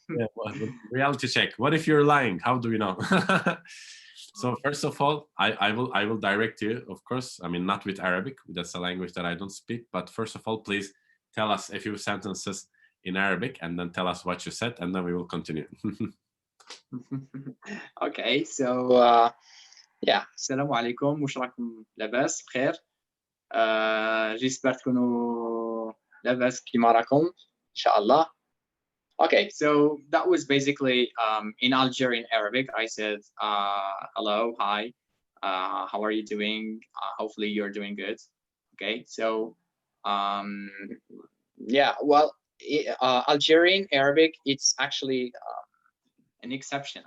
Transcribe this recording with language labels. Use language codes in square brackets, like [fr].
[en] Yeah, well, reality check. What if you're lying? How do we know? So first of all, I will direct you, of course. I mean, not with Arabic. That's a language that I don't speak. But first of all, please tell us a few sentences in Arabic, and then tell us what you said, and then we will continue. Okay, so yeah, [ar] السلام عليكم. واش راكم لاباس بخير؟ جيسبر تكونوا لاباس كيما راكم ان شاء الله. [en] Okay, so that was basically in Algerian Arabic. I said hello, hi, how are you doing? Hopefully you're doing good. Okay, so yeah, well, Algerian Arabic, it's actually an exception.